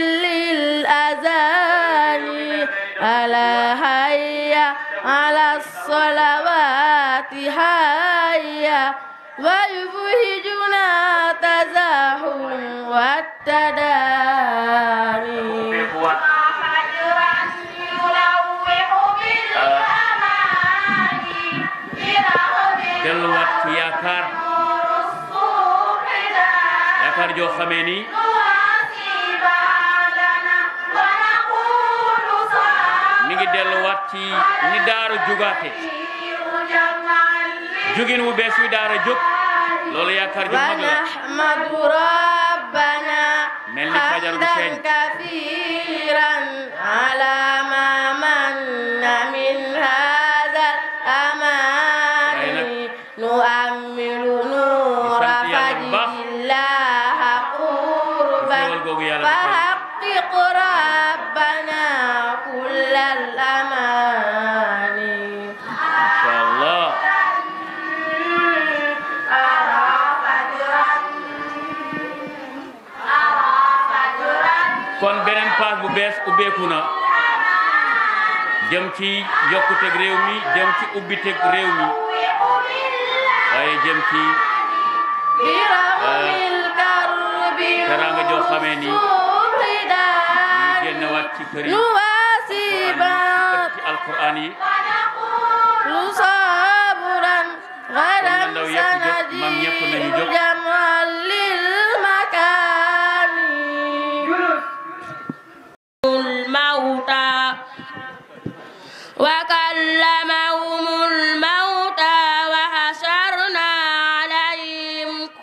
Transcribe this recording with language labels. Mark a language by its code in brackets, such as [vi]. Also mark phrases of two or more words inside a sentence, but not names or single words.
[ar] للأذان ألا هيا على الصلوات هيا ويبهجنا تزاحم والتداني [wo] delluwaat ci yaakaar joo xamee ni mi ngi delluwaat ci ni daara jugaate jugin wu bees wi daara jóg loolu yaakaar ju mag la mel ni fajar gu feeñ [ar] كثيرا على ما من من هذا الأمان نؤمل نور فجر الله قربا فحقق ربنا كل الأمان ما شاء الله [wo] kon beneen paas bu bees ubbeeku na jëm ci yokkuteg réew mi jëm ci ubbiteg réew mi waaye jëm ci teraanga joo xamee ni ñu génn waat ci kër yi ci alquran yi ndaw yëpp jóg mag ñëpp nañu jóg [ar] الموتى وكلمهم الموتى وحشرنا عليهم